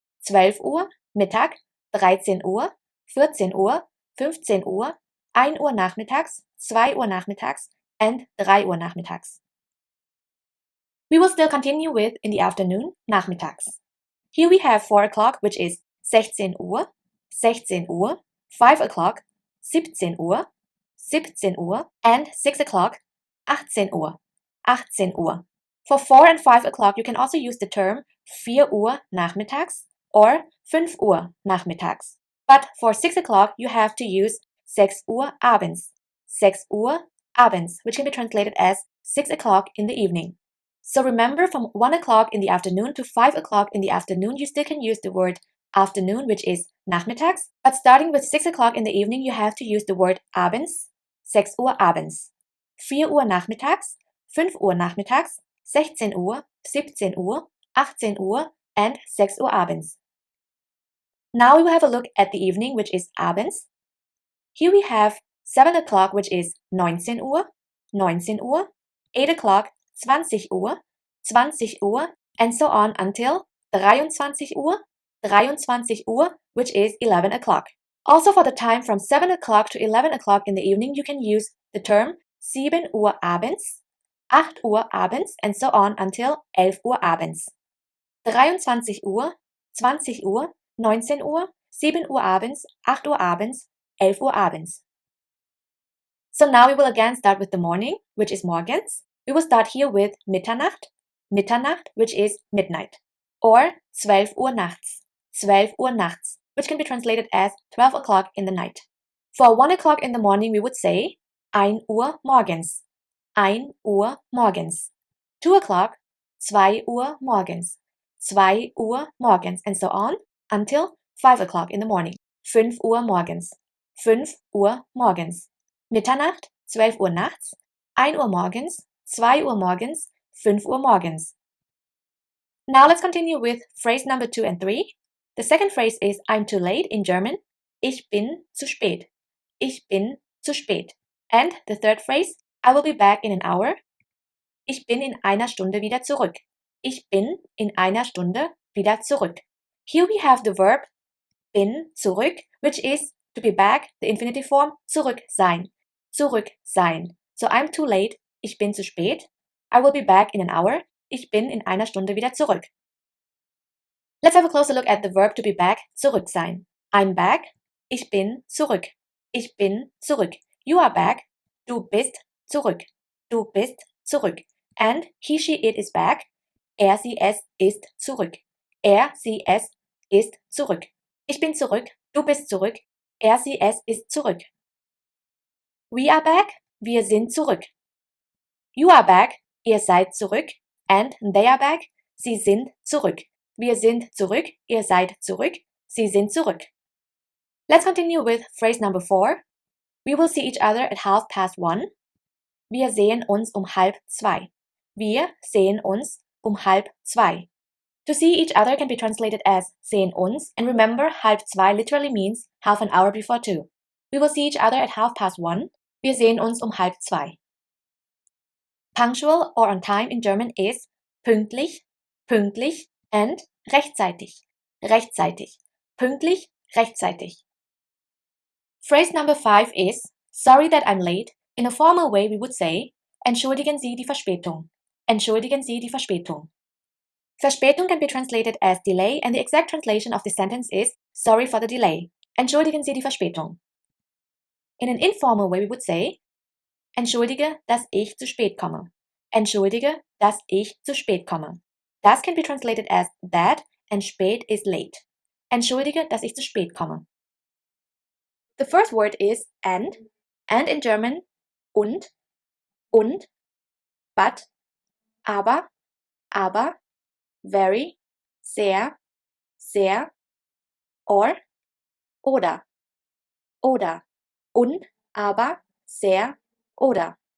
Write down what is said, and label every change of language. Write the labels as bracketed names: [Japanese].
[German] 12 Uhr Mittag, 13 Uhr, 14 Uhr, 15 Uhr, 1 Uhr nachmittags, 2 Uhr nachmittags, and 3 Uhr nachmittags. [English] We will still continue with in the afternoon, nachmittags. Here we have 4 o'clock, which is 16 Uhr, 16 Uhr, 5 o'clock, 17 Uhr, 17 Uhr, and 6 o'clock, 18 Uhr, 18 Uhr. For 4 and 5 o'clock, you can also use the term 4 Uhr nachmittags or 5 Uhr nachmittags. But for 6 o'clock, you have to use 6 Uhr abends, 6 Uhr abends, which can be translated as 6 o'clock in the evening. So remember, from 1 o'clock in the afternoon to 5 o'clock in the afternoon, you still can use the word afternoon, which is nachmittags. But starting with 6 o'clock in the evening, you have to use the word abends, 6 Uhr abends. [German] 4 Uhr nachmittags, 5 Uhr nachmittags, 16 Uhr, 17 Uhr, 18 Uhr, and 6 Uhr abends. [English] Now we will have a look at the evening, which is abends. Here we have 7 o'clock, which is 19 Uhr, 19 Uhr, 8 o'clock, 20 Uhr, 20 Uhr, and so on until 23 Uhr, 23 Uhr, which is 11 o'clock. Also for the time from 7 o'clock to 11 o'clock in the evening, you can use the term 7 Uhr abends, 8 Uhr abends, and so on until 11 Uhr abends. [German] 23 Uhr, 20 Uhr, 19 Uhr, 7 Uhr abends, 8 Uhr abends, 11 Uhr abends. [English] So now we will again start with the morning, which is morgens. We will start here with Mitternacht, Mitternacht, which is midnight, or 12 Uhr nachts, 12 Uhr nachts, which can be translated as 12 o'clock in the night. For 1 o'clock in the morning, we would say 1 Uhr morgens, 1 Uhr morgens. 2 o'clock, 2 Uhr morgens, 2 Uhr morgens, and so on until 5 o'clock in the morning, 5 Uhr morgens, 5 Uhr morgens. [German] Mitternacht, 12 Uhr nachts, 1 Uhr morgens, 2 Uhr morgens, 5 Uhr morgens. [English] Now let's continue with phrase number 2 and 3. The second phrase is I'm too late in German. [German] Ich bin zu spät. Ich bin zu spät. [English] And the third phrase, I will be back in an hour. [German] Ich bin in einer Stunde wieder zurück. Ich bin in einer Stunde wieder zurück. [English] Here we have the verb bin, zurück, which is to be back, the infinitive form, zurück sein. [German] Zurück sein. [English] So I'm too late. [German] Ich bin zu spät. [English] I will be back in an hour. [German] Ich bin in einer Stunde wieder zurück. [English] Let's have a closer look at the verb to be back, zurück sein. I'm back. [German] Ich bin zurück. Ich bin zurück. [English] You are back. [German] Du bist zurück. Du bist zurück. [English] And he, she, it is back. [German] Er, sie, es ist zurück. Er, sie, es ist zurück. Ich bin zurück. Du bist zurück. Er, sie, es ist zurück. [English] We are back. [German] Wir sind zurück. [English] You are back. [German] Ihr seid zurück. [English] And they are back. [German] Sie sind zurück. Wir sind zurück. Ihr seid zurück. Sie sind zurück. [English] Let's continue with phrase number 4. We will see each other at 1:30. [German] Wir sehen uns 1:30. Wir sehen uns 1:30. [English] To see each other can be translated as sehen uns, and remember, 1:30 literally means half an hour before 2. We will see each other at 1:30. [German] Wir sehen uns 1:30. [English] Punctual or on time in German is pünktlich, pünktlich, and rechtzeitig, rechtzeitig, pünktlich, rechtzeitig. Phrase number 5 is sorry that I'm late. In a formal way, we would say [German] entschuldigen Sie die Verspätung. Entschuldigen Sie die Verspätung. [English] Verspätung can be translated as delay, and the exact translation of the sentence is sorry for the delay. Entschuldigen Sie die Verspätung. In an informal way, we would say, [German] Entschuldige, dass ich zu spät komme. Entschuldige, dass ich zu spät komme. [English] Das can be translated as that and spät is late. [German] Entschuldige, dass ich zu spät komme. [English] The first word is and in German und, but, aber, very, sehr, or, oder, und, aber, sehr, oder.